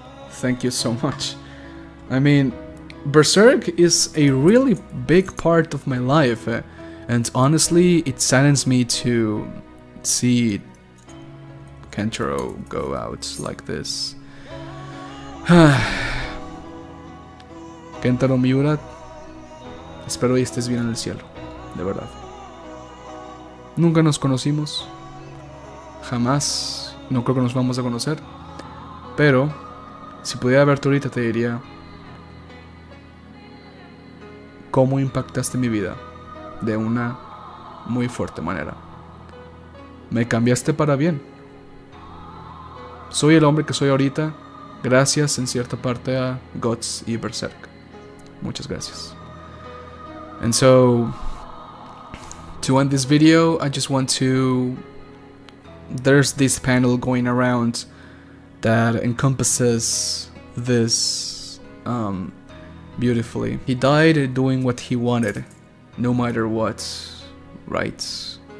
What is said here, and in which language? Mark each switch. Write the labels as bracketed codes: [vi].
[en] Thank you so much. I mean, Berserk is a really big part of my life. And honestly, it saddens me to see Kentaro go out like this. [es] Kentaro Miura, espero y estés bien en el cielo, de verdad. Nunca nos conocimos, jamás, no creo que nos vamos a conocer, pero si pudiera verte ahorita te diría cómo impactaste mi vida de una muy fuerte manera. Me cambiaste para bien. soy el hombre que soy ahorita gracias en cierta parte a Guts y Berserk. Muchas gracias. [en] And so, to end this video, I just want to... There's this panel going around that encompasses this beautifully. He died doing what he wanted, no matter what, right?